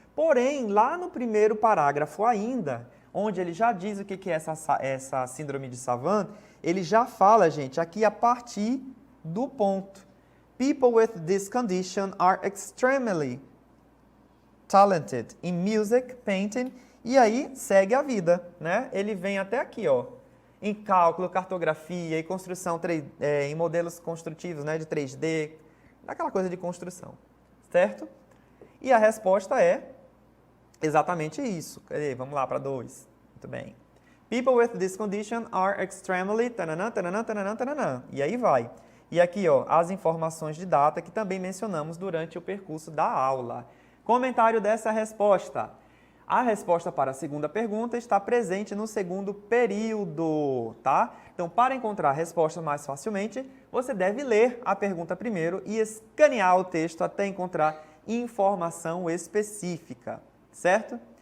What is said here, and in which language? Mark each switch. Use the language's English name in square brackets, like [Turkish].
[Portuguese] Porém, lá no primeiro parágrafo ainda, onde ele já diz o que é essa síndrome de Savant, ele já fala, gente, aqui a partir do ponto. [English] People with this condition are extremely talented in music, painting, [Portuguese] e aí segue a vida, né? Ele vem até aqui, ó, em cálculo, cartografia e construção em modelos construtivos, né, de 3D, aquela coisa de construção, certo? E a resposta é exatamente isso. Cadê? Vamos lá para 2. Muito bem. [English] People with this condition are extremely... [Portuguese] Tananã, tananã, tananã, tananã. E aí vai. E aqui, ó, as informações de data que também mencionamos durante o percurso da aula. Comentário dessa resposta. A resposta para a segunda pergunta está presente no segundo período, tá? Então, para encontrar a resposta mais facilmente, você deve ler a pergunta primeiro e escanear o texto até encontrar informação específica, certo?